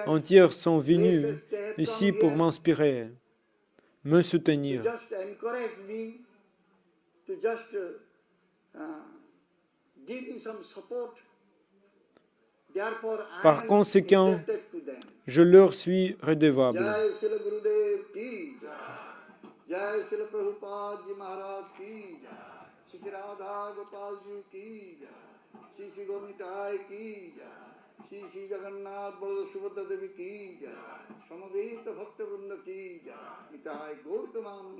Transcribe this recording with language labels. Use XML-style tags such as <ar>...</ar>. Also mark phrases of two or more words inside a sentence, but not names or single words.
<fr>entier sont venus</fr> <en>places they have</en> <fr>ici</fr> <en>come</en> <fr>pour</fr> <en>here</en> <fr>m'inspirer, me</fr> <en>to</en> <fr>soutenir,</fr> <en>just encourage me to just give me some support. Therefore, I</en> <fr>Par</fr> <en>am</en> <fr>conséquent,</fr> <en>indebted to them.</en> <fr>je leur suis redevable.</fr> <hi>जय श्रील गुरुदेव की जय। जय श्रील प्रभुपाद जी महाराज की जय. श्री श्री राधा गोपाल जी की जय. श्री श्री गोमिताई की जय। श्री श्री जगन्नाथ बलदेव सुभद्रा देवी की जय. समवेत भक्त वृन्द की जय.</hi>